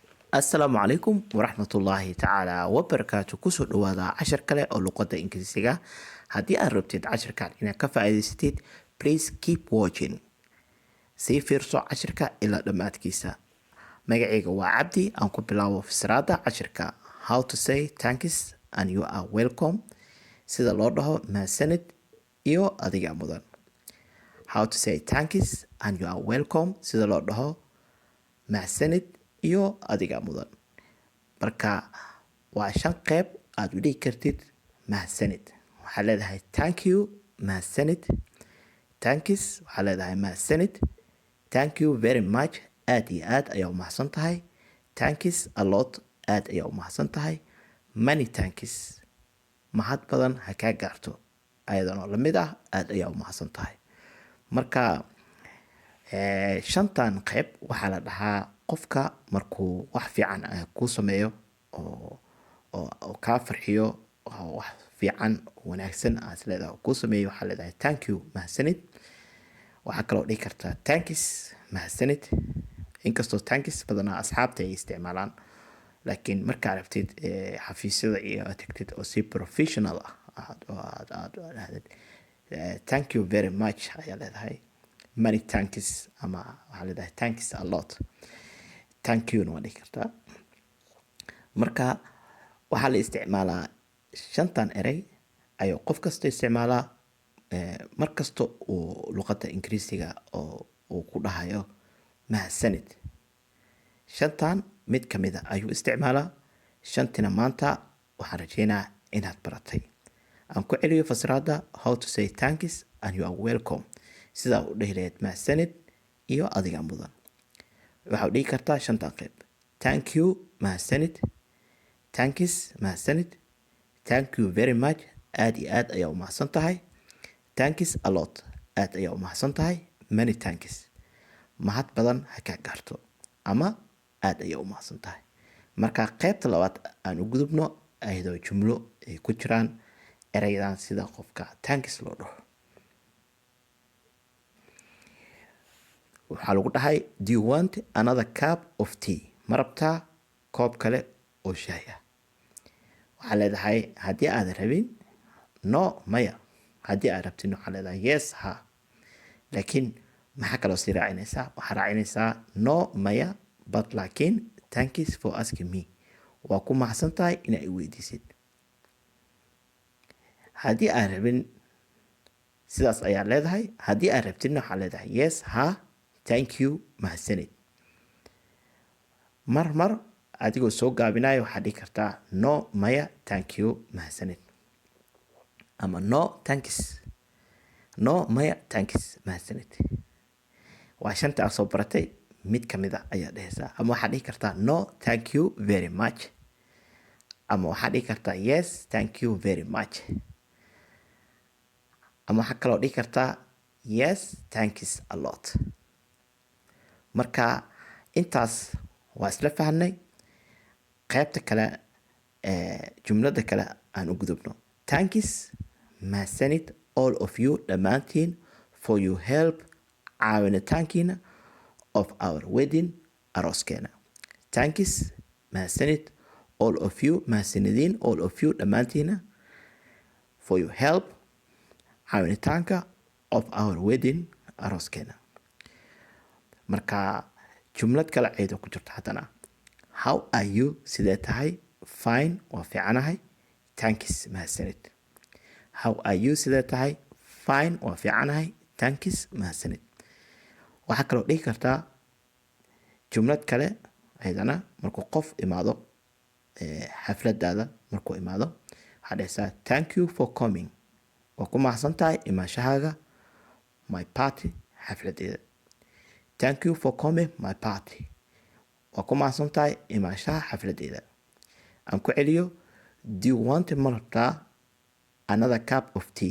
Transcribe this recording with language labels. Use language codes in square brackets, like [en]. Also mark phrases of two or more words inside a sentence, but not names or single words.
[ar] السلام عليكم ورحمة الله تعالى وبركاته. [so] kusoo dhawaada cashar kale oo luqada ingiriisiga. Haddii aad rabtid casharkan inaad ka faa'iidaysatid, [en] please keep watching. [so] Sii fiirso casharka ilaa dhammaadkiisa. Magacayga waa Cabdi. Aan ku bilaabo fasiraada casharka. [en] How to say thanks and you are welcome. [so] Sida loo dhaho mahadsanid iyo adiga mudan. [en] How to say thanks and you are welcome. [so] Sida loo dhaho mahadsanid iyo adiga mudan. Marka waa 5 qayb aad u dhigi kartid mahadsanid. Waxaa leedahay [en] thank you, [so] mahadsanid. Thanks, waxaa leedahay mahadsanid. [en] Thank you very much, [so] aad iyo aad ayaa u mahadsan tahay. [en] Thanks a lot, [so] aad ayaa u mahadsan tahay. [en] Many thanks, [so] mahad badan ha kaa gaarto. Ayadana la mid ah, aad ayaa u mahadsan tahay. Marka 5tan qayb waxaa la dhahaa qofka markuu wax fiican kuu sameeyo oo kaa farxiyo, wax fiican wanaagsan aad leedahay kuu sameeyo, waxaa leedahay [en] thank you, [so] mahadsanid. waxaa kaloo dhihi kartaa thanks, mahadsanid. inkastoo thanks badanaa asxaabta ay isticmaalaan, laakiin markaa rabtid xafiisyada iyo tagtid oo si professional ah aad [en] thank you very much [so] ayaa leedahay. [en] Many thanks [so] ama waxaa leedahay [en] thanks a lot. Thank you [so] na waa dhihi kartaa. Marka waxaa la isticmaalaa 5tan erey ayuu qof kasta isticmaalaa mar kasta uu luqadda ingiriisiga oo uu ku dhahayo mahadsanid. 5tan mid ka mid ah ayuu isticmaalaa. 5tina maanta waxaan rajaynayaa inaad baratay. Aan ku celiyo fasiraada [en] how to say thanks and you are welcome. [so] Sidaa u dhihi lahayd mahadsanid iyo adiga mudan. waxaa u dhihi kartaa 5tan qayb. [en] Thank you, mahadsanid. Thanks, mahadsanid. Thank you very much, [so] aad iyo aad ayaa u mahadsan tahay. [en] Thanks a lot, [so] aad ayaa u mahadsan tahay. [en] Many thanks, [so] mahad badan ha kaa gaarto ama aad ayaa u mahadsan tahay. Marka qaybta labaad aan u gudubno ayadoo jumlo ay ku jiraan ereydan sida qofka thanks loo dhaho. waxaa lagu dhahay [en] do you want another cup of tea? [so] ma rabtaa koob kale oo shaah ah? waxaa leedahay haddii aad rabin no, maya. haddii aad rabtin waxaa leedahay yes, ha. laakiin maxaa kaloo sii raacinaysaa? waxaa raacinaysaa [en] no, maya, but laakiin thanks for asking me. [so] waa ku mahadsan tahay inaa i weydiisid. haddii aad rabin sidaas ayaa leedahay. haddii aad rabtin waxaa leedahay yes, ha. [en] Thank you, [so] mahadsanid. mar adigoo soo gaabinayo waxaa dhihi kartaa no, maya, [en] thank you, [so] mahadsanid. [en] ama no, thanks. No, maya, thanks, [so] mahadsanid. waa 5ta aad soo baratay mid ka mid ah ayaa dhehaysaa. ama waxaa dhihi kartaa [en] no, thank you very much. [so] ama waxaa dhihi kartaa [en] yes, thank you very much. [so] ama waxaa kaloo dhihi kartaa yes, [en] thanks a lot. [so] marka intaas waa isla fahnay. qaybta kale jumlada kale aan u gudubno. [en] Thanks, mahadsanid all of you dhammaantiin for your help, caawinitaankiina of our wedding, arooskeena. Thanks, mahadsanid all of you, mahadsanidin all of you dhammaantiina for your help, caawinitaanka of our wedding, [so] arooskeena. marka jumlad kale ayadoo ku jirto haddana. [en] How are you? [so] sidee tahay? Fine, waa fiicanahay. Thanks, mahadsanid. [en] How are you? [so] sidee tahay? Fine, waa fiicanahay. Thanks, mahadsanid. waxaa kaloo dhihi kartaa jumlad kale ayadana markuu qof imaado xafladaada markuu imaado waxaa dhahaysaa [en] thank you for coming. [so] waa ku mahadsan tahay imaanshahaaga [en] my party, [so] xafladeeda. [en] Thank you for coming my party. [so] waa ku mahadsan tahay imaanshaha xafladeeda. aan ku celiyo [en] do you want [so] ma rabtaa [en] another cup of tea?